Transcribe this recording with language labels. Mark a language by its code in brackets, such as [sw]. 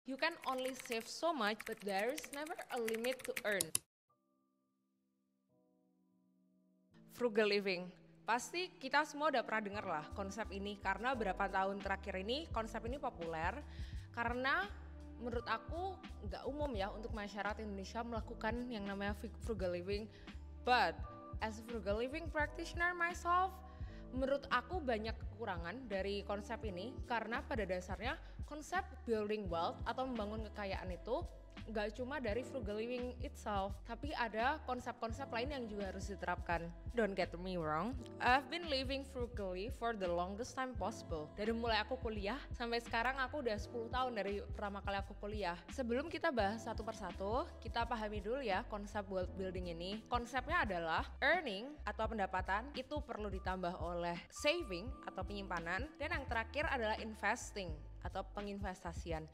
[en] You can only save so much, but there's never a limit to earn. Frugal living. [id] Pasti kita semua udah pernah dengar lah konsep ini karena beberapa tahun terakhir ini konsep ini populer karena menurut aku nggak umum ya untuk masyarakat Indonesia melakukan yang namanya frugal living. [en] But as a frugal living practitioner myself, [id] menurut aku banyak kekurangan dari konsep ini karena pada dasarnya konsep building wealth atau membangun kekayaan itu nggak cuma dari frugal living itself, tapi ada konsep-konsep lain yang juga harus diterapkan. [en] Don't get me wrong, I've been living frugally for the longest time possible. [id] Dari mulai aku kuliah sampai sekarang aku udah 10 tahun dari pertama kali aku kuliah. Sebelum kita bahas satu persatu, kita pahami dulu ya konsep wealth building ini. Konsepnya adalah earning atau pendapatan itu perlu ditambah oleh saving atau penyimpanan, dan yang terakhir adalah investing atau penginvestasian.